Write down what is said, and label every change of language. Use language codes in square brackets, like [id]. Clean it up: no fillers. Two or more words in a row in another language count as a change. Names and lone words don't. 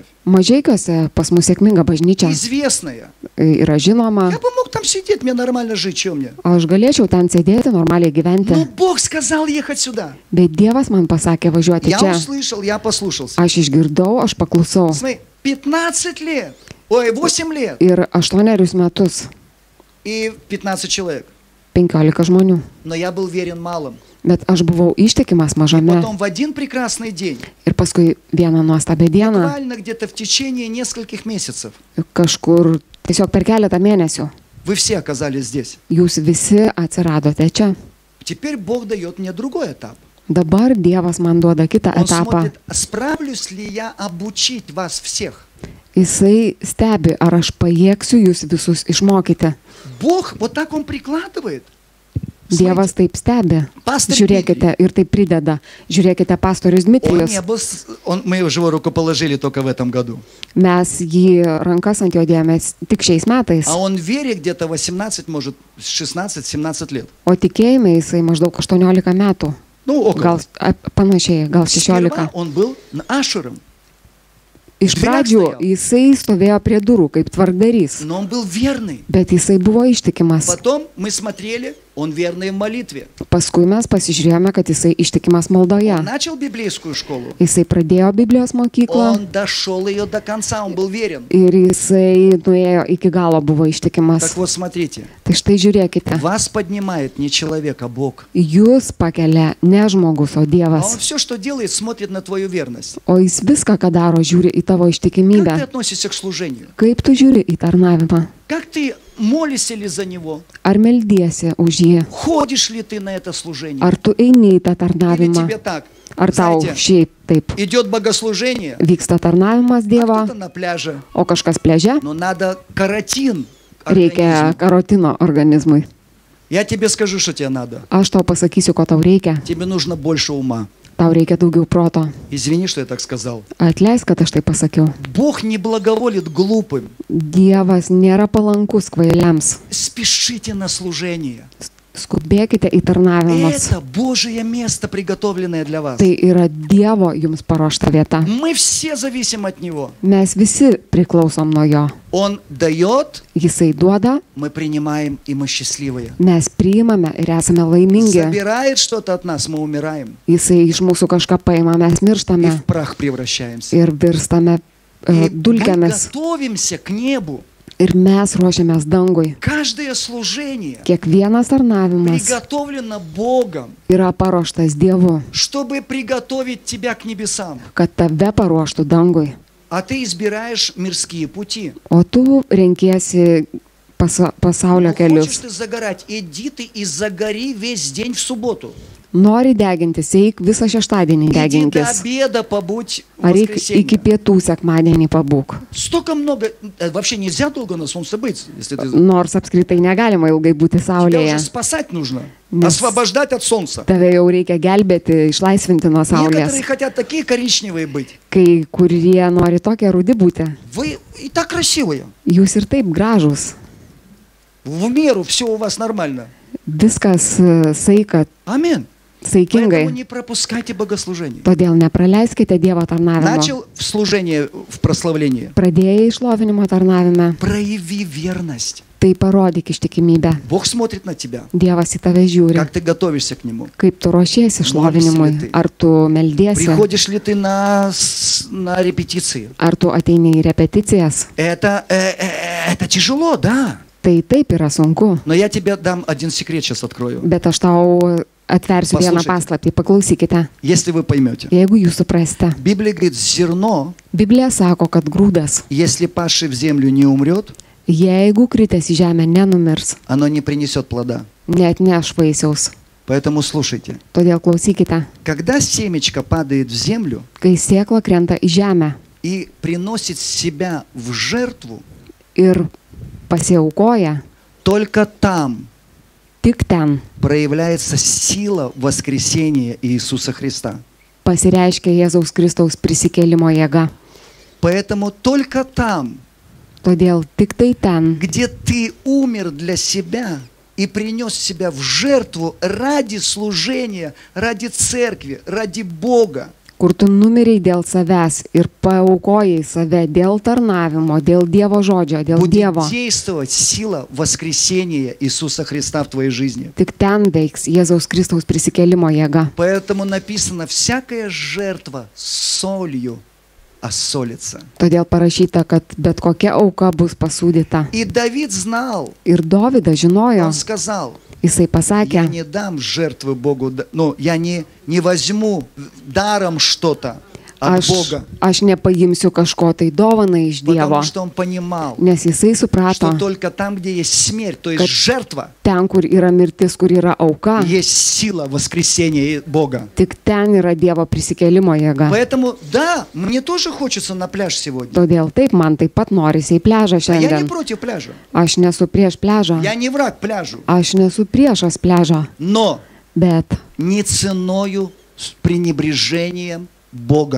[lt] Mažeikiuose pas mus sėkminga bažnyčia [ru] Известная. [lt] yra žinoma. [ru] Я бы мог там сидеть, мне нормально жить, что мне? [lt] Aš galėčiau ten sėdėti, normaliai gyventi. [ru] Но Бог сказал ехать сюда. [lt] Bet Dievas man pasakė važiuoti [ru] Я [lt] čia. [ru] услышал, я послушался. [lt] Aš išgirdau, aš paklusau. [ru] Смотри, 15 лет. Ой, 8 лет. [lt] Ir 8 metus [ru] И 15 человек. [lt] 15 žmonių. [ru] Но я был верен малым. [lt] Bet aš buvau ištikimas mažame. [ru] Потом в один прекрасный день, [lt] Ir paskui vieną nuostabią dieną, [ru] буквально где-то в течение нескольких месяцев, [lt] kažkur tiesiog per keletą mėnesių, [ru] вы все оказались здесь. [lt] jūs visi atsiradote čia. [ru] Теперь Бог дает мне другой этап. [lt] Dabar Dievas man duoda kitą [ru] Он [lt] etapą. [ru] смотрит, справлюсь ли я обучить вас всех. [lt] Jisai stebi, ar aš pajėgsiu jūs visus išmokyti. [ru] Бог вот так Он прикладывает. [lt] Dievas taip stebi. Pastor Žiūrėkite ir taip prideda. Žiūrėkite, pastorius [ru] Он [lt] Dmitrijus. [ru] не был, мы уже его рукоположили только в этом году. [lt] Mes jį rankas ant jo dėjomės tik šiais metais. [ru] А он в вере где-то 18, может 16-17 лет. [lt] O tikėjime jisai maždaug 18 metų. [ru] Ну, около. [lt] Gal panašiai, gal 16. [ru] Сперва он был ашером, [lt] Iš pradžių jisai stovėjo prie durų kaip tvarkdarys, [ru] но он был верный. [lt] bet jisai buvo ištikimas. [ru] Потом мы смотрели, он верный в молитве. [lt] Paskui mes pasižiūrėjome, kad jisai ištikimas maldoje. [ru] Он начал библейскую школу. [lt] Jisai pradėjo Biblijos mokyklą [ru] Он дошел ее до конца, он был верен. [lt] ir jisai nuėjo iki galo, buvo ištikimas. [ru] Так вот, смотрите, [lt] Tai štai žiūrėkite, [ru] вас поднимает не человек, а Бог. [lt] jūs pakelia ne žmogus, o [ru] А он [lt] Dievas. [ru] все, что делает, смотрит на твою верность. [lt] O jis viską, ką daro, žiūri į tavo [ru] Как ты [lt] ištikimybę. [ru] относишься к служению? [lt] Kaip tu žiūri į tarnavimą? [ru] Как ты молишься ли за него? [lt] Ar meldiesi už jį? [ru] Ходишь ли ты на это служение? [lt] Ar tu eini į tą [ru] Или [lt] tarnavimą? [ru] тебе так? [lt] Ar tau [ru] Знаете, [lt] šiaip taip [ru] идет богослужение, [lt] vyksta tarnavimas [ru] а [lt] Dievo, [ru] кто-то на пляже. [lt] o kažkas pleže? [ru] Но надо каротин [lt] Reikia [ru] организму. [lt] karotino organizmui. [ru] Я тебе скажу, что тебе надо. [lt] Aš tau pasakysiu, ko tau reikia. [ru] Тебе нужно больше ума. [lt] Tau reikia daugiau proto. [ru] Извини, что я так сказал. [lt] Atleisk, kad aš tai pasakiau. [ru] Бог не благоволит глупым. [lt] Dievas nėra palankus kvailiams. [ru] Спешите на служение. [lt] Skubėkite į tarnavimus. [ru] Это Божье место, приготовленное для вас. [lt] Tai yra Dievo jums paruošta vieta. [ru] Мы все зависим от Него. [lt] Mes visi priklausom nuo jo. [ru] Он дает, [lt] Jisai duoda, [ru] мы принимаем, и мы счастливые. [lt] mes priimame ir esame laimingi. [ru] Забирает что-то от нас, мы умираем. [lt] Jisai iš mūsų kažką paima, mes [ru] И [lt] mirštame [ru] в прах превращаемся. [lt] ir virstame [ru] И мы [lt] dulkėmis. [ru] готовимся к небу. [lt] Ir mes ruošiamės dangui. [ru] Каждое служение [lt] Kiekvienas tarnavimas [ru] приготовлено Богом, [lt] yra paruoštas Dievu, [ru] чтобы приготовить тебя к небесам. [lt] kad tave paruoštų dangui. [ru] А ты избираешь мирские пути. [lt] O tu renkiesi pasaulio [ru] Ну, хочешь [lt] kelius. [ru] ты загорать, иди ты и загори весь день в субботу. [lt] Nori degintis, eik visą šeštadienį [ru] Иди до [lt] deginkis. [ru] обеда побудь в [lt] Ar eik iki [ru] воскресенье. [lt] pietų sekmadienį pabūk. [ru] Столько много... Вообще нельзя долго на солнце быть, если ты... [lt] Nors apskritai negalima ilgai būti [ru] Тебя [lt] saulėje. [ru] уже спасать нужно. [lt] Nes- [ru] Освобождать от солнца. [lt] Tave jau reikia gelbėti, išlaisvinti nuo [ru] Некоторые [lt] saulės. [ru] хотят такие коричневые быть. [lt] Kai kurie nori tokie rudi būti. [ru] Вы и так красивые. [lt] Jūs ir taip gražūs. [ru] В меру все у вас нормально. [lt] Viskas saika, [ru] Аминь. Поэтому [lt] saikingai. [ru] не пропускайте богослужение. [lt] Todėl nepraleiskite Dievo tarnavimo. [ru] Начал в служение, в прославлении. [lt] Pradėjai išlovinimo tarnavime, [ru] Прояви верность. [lt] tai parodyk ištikimybę. [ru] Бог смотрит на тебя. [lt] Dievas į tave žiūri. [ru] Как ты готовишься к Нему. [lt] Kaip tu ruošiesi išlovinimui? Ar tu meldiesi? [ru] Приходишь ли ты на репетиции? [lt] Ar tu ateini į repeticijas? [ru] Это тяжело, да. [lt] Tai taip yra sunku. [ru] Но я тебе дам один секрет, сейчас открою. [lt] Bet aš tau atversiu vieną Paklausykite. paslaptį. Paklausykite. [ru] Если вы поймете. [lt] Jeigu jūs suprasite. [ru] Библия говорит, зерно, [lt] Biblija sako, kad grūdas, [ru] если паши в землю не умрет, [lt] jeigu kritęs į žemę nenumirs, [ru] оно не принесет плода. [lt] neatneš vaisiaus. [ru] Поэтому слушайте. [lt] Todėl klausykite. [ru] Когда семечко падает в землю [lt] Kai sėkla krenta į žemę [ru] и приносит себя в жертву, [lt] ir pasiaukoja, [ru] только там [lt] tik ten [ru] проявляется сила воскресения Иисуса Христа. [lt] pasireiškia Jėzaus Kristaus prisikėlimo jėga. [ru] Поэтому только там, [lt] Todėl tik tai ten, [ru] где ты умер для себя и принес себя в жертву ради служения, ради церкви, ради Бога, [lt] kur tu numiriai dėl savęs ir paaukojai save dėl tarnavimo, dėl Dievo žodžio, dėl [ru] будет [lt] Dievo, [ru] действовать сила воскресения Иисуса Христа в твоей жизни. [lt] tik ten veiks Jėzaus Kristaus prisikėlimo jėga. [ru] Поэтому написано, всякая жертва солью осолится. [lt] Todėl parašyta, kad bet kokia auka bus pasūdyta. [ru] И Давид знал, [lt] Ir Dovydas žinojo, [ru] он сказал, [lt] jisai [ru] я [lt] pasakė, [ru] не дам жертвы Богу, ну, я не возьму даром что-то от Бога, [lt] aš nepaimsiu kažko tai dovanai iš Dievo, [ru] потому что он понимал, [lt] nes jisai suprato, [ru] что только там, где есть смерть, то есть [lt] Kad- [ru] жертва, [lt] ten, kur yra mirtis, kur yra auka, [ru] есть сила воскресения Бога. [lt] tik ten yra Dievo prisikėlimo jėga. [ru] Поэтому, да, мне тоже хочется на пляж сегодня. [lt] Todėl taip man taip pat norisi į pležą [ru] А я не [lt] šiandien. [ru] против пляжа. [lt] Aš nesu prieš pležą, [ru] Я не враг пляжу. [lt] aš nesu priešas pležą, [ru] Но [lt] bet [ru] не ценою с пренебрежением Бога.